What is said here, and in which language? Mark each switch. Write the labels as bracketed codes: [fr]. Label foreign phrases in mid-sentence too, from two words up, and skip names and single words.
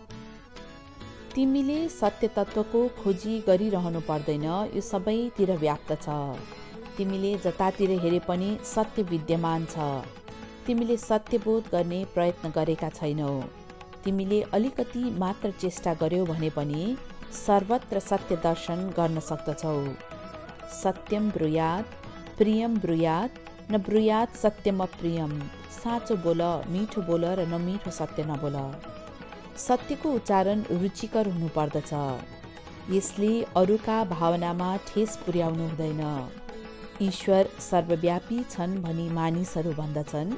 [ne] तिमीले सत्य तत्त्वको खोजी गरिरहनु पर्दैन, यो सबैतिर व्याप्त छ। तिमीले जतातिर हेरे पनि सत्य विद्यमान छ। तिमीले सत्यबोध गर्ने प्रयत्न गरेका छैनौ। तिमीले अलिकति मात्र चेष्टा गर्यौ भने पनि सर्वत्र सत्य दर्शन गर्न सक्दछौ। [sa] सत्यम ब्रूयात्, प्रियम ब्रूयात्, न ब्रूयात् सत्यम अप्रियम। [ne] साँचो बोल, मिठो बोल र नमिठो सत्य नबोल। सत्यको उच्चारण रुचिकर हुनुपर्दछ। यसले अरूका भावनामा ठेस पुर्याउनु हुँदैन। ईश्वर सर्वव्यापी छन् भनी मानिसहरू भन्दछन्।